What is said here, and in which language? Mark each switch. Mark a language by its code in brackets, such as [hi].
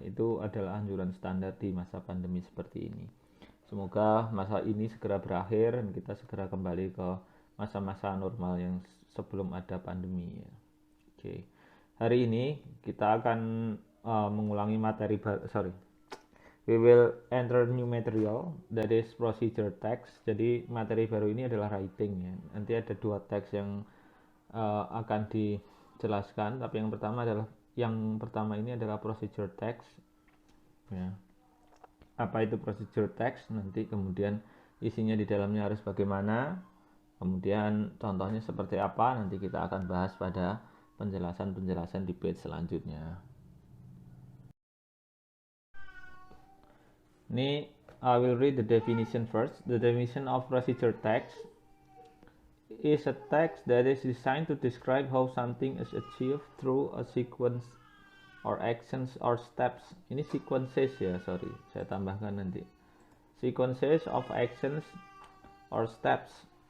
[id] Itu adalah anjuran standar di masa pandemi seperti ini. Semoga masa ini segera berakhir dan kita segera kembali ke masa-masa normal yang sebelum ada pandemi ya. Oke. Hari ini kita akan mengulangi materi sorry. [en] We will enter new material that is procedure text. [id] Jadi materi baru ini adalah writing ya. Nanti ada dua teks yang akan dijelaskan, tapi yang pertama ini adalah procedure text ya. Apa itu procedure text? Nanti kemudian isinya di dalamnya harus bagaimana, kemudian contohnya seperti apa, nanti kita akan bahas pada penjelasan-penjelasan di page selanjutnya. [en] Ini I will read the definition first. The definition of procedure text is a text that is designed to describe how something is achieved through a sequence or actions or steps. Ini sequences ya, sorry, [id] saya tambahkan nanti. [en] Sequences of actions or steps.